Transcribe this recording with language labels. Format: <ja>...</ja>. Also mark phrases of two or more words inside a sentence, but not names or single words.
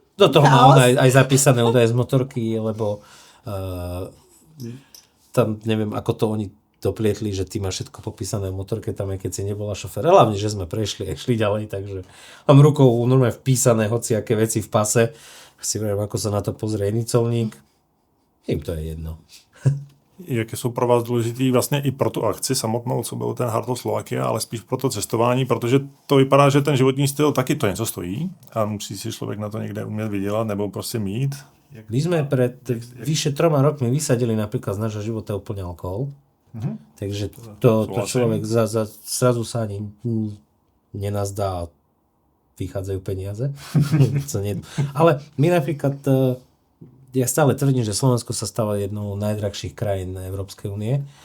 <sk>Do toho mám aj zapísané údaje z motorky, lebo tam neviem, ako to oni doplietli, že ty máš všetko popísané v motorke, tam aj keď si nebola šofér. Hlavne, že sme prešli a šli ďalej, takže mám rukou normálne vpísané hociaké veci v pase. Si viem, ako sa na to pozrie nicolník. Im to je jedno.</sk> <cs>Jaké jsou pro vás důležitý vlastně i pro tu akci samotnou, co byl ten Heart of Slovakia, ale spíš pro to cestování, protože to vypadá, že ten životní styl taky to něco stojí a musí si člověk na to někde umět vydělat nebo prostě mít.</cs> <sk>My sme pred vyše 3 rokmi vysadili napríklad z nášho života úplne alkohol. Takže to človek zrazu sa ani nenazdá vychádzajú peniaze. Ale my napríklad, ja stále tvrdím, že Slovensko sa stáva jednou z najdrahších krajín Európskej únie.</sk>